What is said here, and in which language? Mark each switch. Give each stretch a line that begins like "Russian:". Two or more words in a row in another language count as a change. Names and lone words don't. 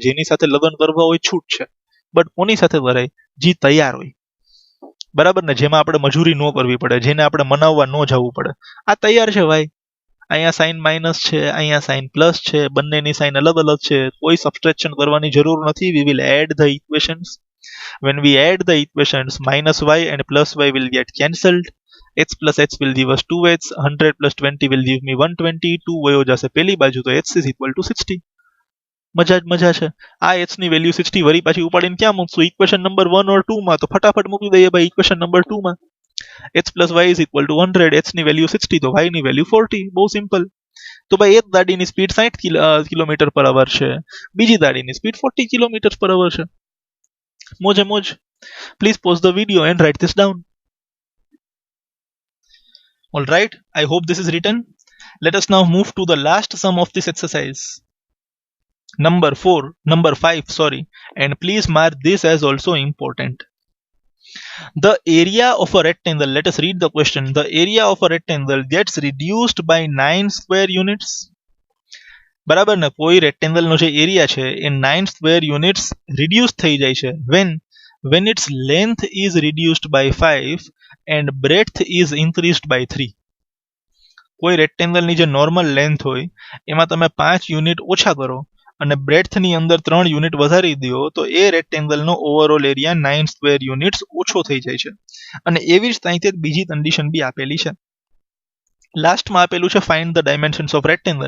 Gujarati: જેની સાથે લગ્ન કરવા હોય છૂટ છે, બટ કોની સાથે કરાય? જી તૈયાર હોય, બરાબર ને? જેમાં આપણે મજૂરી ન કરવી પડે, જેને આપણે મનાવવા ન જવું પડે. આ તૈયાર છે ભાઈ. અહીંયા સાઇન માઇનસ છે, અહીંયા સાઇન પ્લસ છે, બંનેની સાઇન અલગ અલગ છે, કોઈ સબસ્ટ્રેક્શન કરવાની જરૂર નથી.
English: we will add the equations. When we add the equations, minus y and plus y will get cancelled. H plus h will give us 2h, 100 plus 20 will give me 120, 2
Gujarati: વયો જશે પેલી બાજુ તો
English: h is equal to 60.
Gujarati: મજા જ મજા છે. આ h ની વેલ્યુ 60 વરી પાછી ઉપાડીને ક્યાં મૂકશું?
English: equation number 1 or 2 માં.
Gujarati: તો ફટાફટ મૂકી દઈએ ભાઈ
English: equation number 2
Gujarati: માં.
English: h plus y is equal to 100,
Gujarati: h ની વેલ્યુ 60 તો y ની વેલ્યુ 40. બહુ સિમ્પલ. તો ભાઈ એક ગાડીની સ્પીડ 60
English: kilometre per hour
Gujarati: છે, બીજી ગાડીની સ્પીડ 40
English: kilometre per hour
Gujarati: છે. મોજે મોજ.
English: Please pause the video and write this down. Alright, I hope this is written. Let us now move to the last sum of this exercise. Number 5, sorry. And please mark this as also important. The area of a rectangle, let us read the question. The area of a rectangle gets reduced by 9 square units.
Gujarati: બરાબર ને, કોઈ
English: રેક્ટેંગલ
Gujarati: નો જે
English: એરિયા
Gujarati: છે એ
English: 9 square units reduce
Gujarati: થઈ જાય છે
English: when its length is reduced by 5 and breadth is increased by 3.
Gujarati: કોઈ રેક્ટેંગલ ની જે
English: normal length
Gujarati: હોય એમાં તમે 5 યુનિટ ઓછા કરો અને બ્રેડથ ની અંદર 3 યુનિટ વધારી દો તો એ રેક્ટેંગલ નો
English: overall area
Gujarati: 9
English: square units
Gujarati: ઓછો થઈ જાય છે. અને એવી જ રીતે બીજી કન્ડિશન બી આપેલી છે. લાસ્ટમાં આપેલું છે
English: find the dimensions of rectangle.